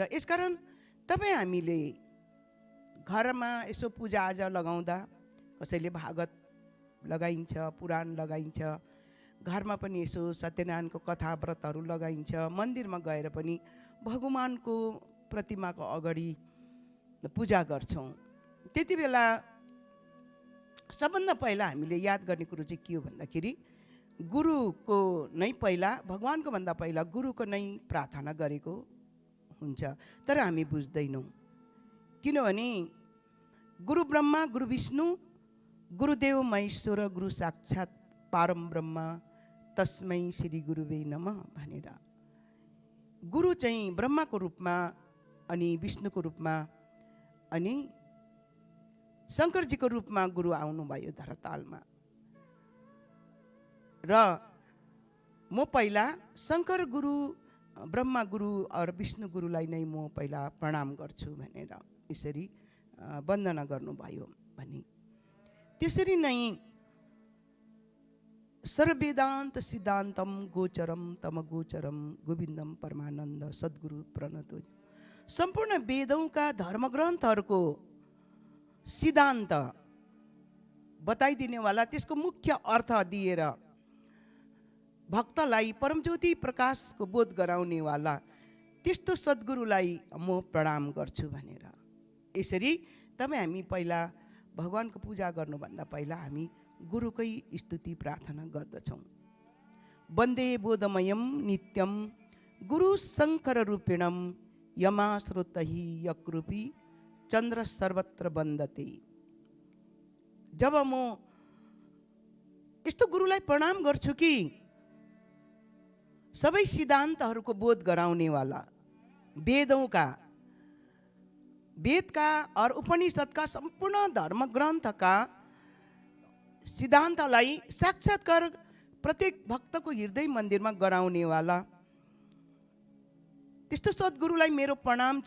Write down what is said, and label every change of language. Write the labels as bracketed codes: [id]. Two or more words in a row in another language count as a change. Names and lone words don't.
[ne] यसकारण तपाईँ हामीले घरमा यसो पूजाआजा लगाउँदा कसैले भागवत लगाइन्छ, पुराण लगाइन्छ, घरमा पनि यसो सत्यनारायणको कथा व्रतहरू लगाइन्छ, मन्दिरमा गएर पनि भगवानको प्रतिमाको अगाडि पूजा गर्छौँ। त्यति बेला सबभन्दा पहिला हामीले याद गर्ने कुरो चाहिँ के हो भन्दाखेरि गुरुको नै पहिला, भगवानको भन्दा पहिला गुरुको नै प्रार्थना गरेको हुन्छ। तर हामी बुझ्दैनौँ, किनभने [sa] गुरु ब्रह्मा गुरु विष्णु गुरुदेव महेश्वर गुरु साक्षात् परम ब्रह्म तस्मै श्री गुरुवे नमः [ne] भनेर गुरु चाहिँ ब्रह्माको रूपमा अनि विष्णुको रूपमा अनि शङ्करजीको रूपमा गुरु आउनुभयो धरातलमा। र म पहिला शङ्कर गुरु, ब्रह्मा गुरु और विष्णु गुरुलाई नै म पहिला प्रणाम गर्छु भनेर यसरी वन्दना गर्नुभयो भने त्यसरी नै [sa] सर्ववेदान्त सिद्धान्तम गोचरम तम गोचरम गोविन्दम परमानन्द सद्गुरु प्रणतो। [ne] सम्पूर्ण वेदौंका धर्मग्रन्थहरूको सिद्धान्त बताइदिनेवाला, त्यसको मुख्य अर्थ दिएर भक्तलाई परमज्योति प्रकाशको बोध गराउनेवाला त्यस्तो सद्गुरुलाई म प्रणाम गर्छु भनेर यसरी तपाईँ हामी पहिला भगवानको पूजा गर्नुभन्दा पहिला हामी गुरुकै स्तुति प्रार्थना गर्दछौँ। [sa] वन्दे बोधमयम नित्यम गुरु शङ्कर रूपिणम यमाश्रुतहि यकृपी चन्द्र सर्वत्र वन्दते। [ne] जब म यस्तो गुरुलाई प्रणाम गर्छु कि सबै सिद्धान्तहरूको बोध गराउनेवाला, वेदका और उपनिषदका सम्पूर्ण धर्मग्रन्थका सिद्धान्तलाई साक्षात्कार प्रत्येक भक्तको हृदय मन्दिरमा गराउनेवाला त्यस्तो सद्गुरुलाई मेरो प्रणाम छ।